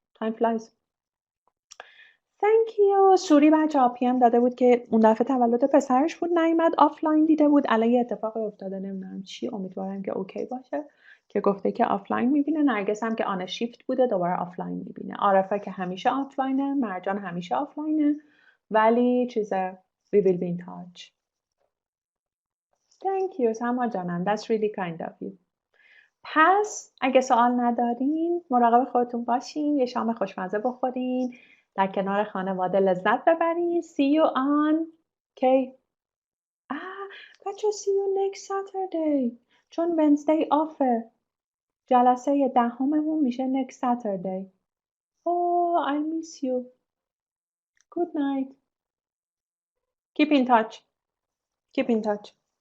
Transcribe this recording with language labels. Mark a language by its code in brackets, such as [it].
[en] time flies. Thank you. [fa] سوری بچه پی ام داده بود که اون دفعه تولد پسرش بود نیومد آفلاین دیده بود الان یه اتفاقی افتاده نمیدونم چی امیدوارم که اوکی باشه که گفته که آفلاین میبینه. نرگس هم که آن شیفت بوده دوباره آفلاین میبینه. عارفه که همیشه آفلاینه. مرجان همیشه آفلاینه ولی چیزه [en] we will be in touch. Thank you [fa] سما جانم. [en] That's really kind of you. [fa] پس اگه سوال ندارین مراقب خودتون باشین. یه شام خوشمزه بخورین. در کنار خانواده لذت ببرین. [en] See you on [fa] کی؟ بچه [en] see you next Saturday [fa] چون [en] Wednesday [fa] آفه. جلسه 10 میشه next Saturday. [en] Oh I miss you. Good night. Keep in touch. Keep in touch.